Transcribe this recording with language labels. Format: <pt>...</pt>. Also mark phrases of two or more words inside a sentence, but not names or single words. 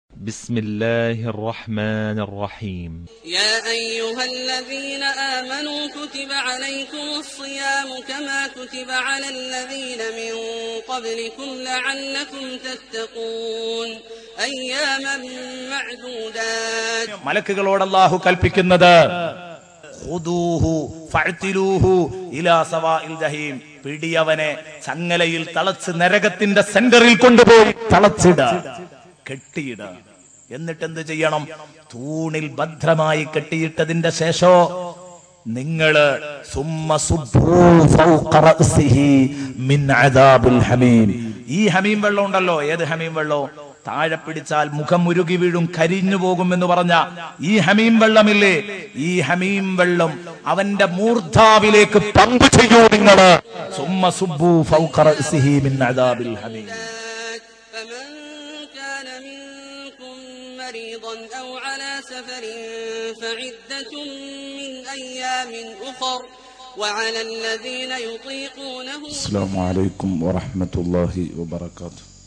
<ar>بسم الله الرحمن الرحيم يا أيها الذين آمنوا كتب عليكم الصيام كما كتب على الذين من قبلكم لعلكم تتقون أياما معدودات.</ar> <ml>മലക്കുകളോട് അല്ലാഹു കൽപ്പിക്കുന്നത്</ml> <ar>خذوه فاعتلوه إلى سواء الجحيم,</ar> <ml>പിടിയവനെ ചങ്ങലയിൽ തളച്ച് നരകത്തിന്റെ സെന്ററിൽ കൊണ്ടുപോയി തളച്ചിട, കെട്ടിയിട. എന്നിട്ട് എന്ത് ചെയ്യണം? തൂണിൽ ഭദ്രമായി കെട്ടിയിട്ടതിന്റെ ശേഷം നിങ്ങള് ഈ ഹമീം വെള്ളം ഉണ്ടല്ലോ, ഏത് ഹമീം വെള്ളം? താഴെ പിടിച്ചാൽ മുഖം ഉരുകി വീഴും, കരിഞ്ഞു പോകുമെന്ന് പറഞ്ഞ ഈ ഹമീം വെള്ളമില്ലേ, ഈ ഹമീം വെള്ളം അവന്റെ മൂർധാവിലേക്ക് പമ്പ് ചെയ്യൂ നിങ്ങള്.</ml> <ar>ثم صبوا فوق رأسه من عذاب الحميم. أو على سفر فعدة من أيام أخر وعلى الذين يطيقونه. السلام عليكم ورحمة الله وبركاته.</ar>